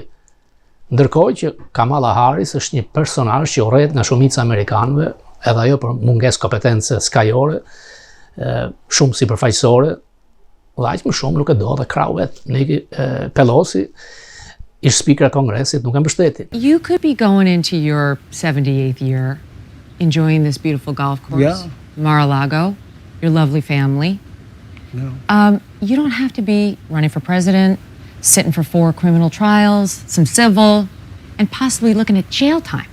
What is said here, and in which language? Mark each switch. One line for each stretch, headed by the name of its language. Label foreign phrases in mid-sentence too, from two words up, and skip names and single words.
Albanian: Ndërkohë që Kamala Harris është një personazh që urrejt nga shumica amerikanëve, edhe ajo për mungesë kompetence skajore, shumë sipërfaqësore, dhe aq më shumë nuk e do dhe krau vet. Nikki Pelosi, ish speaker e Kongresit, nuk e mbështeti.
English: You could be going into your 78th year, enjoying this beautiful golf course, Yeah. Mar-a-Lago, your lovely family. No. You don't have to be running for president, sitting for 4 criminal trials, some civil, and possibly looking at jail time.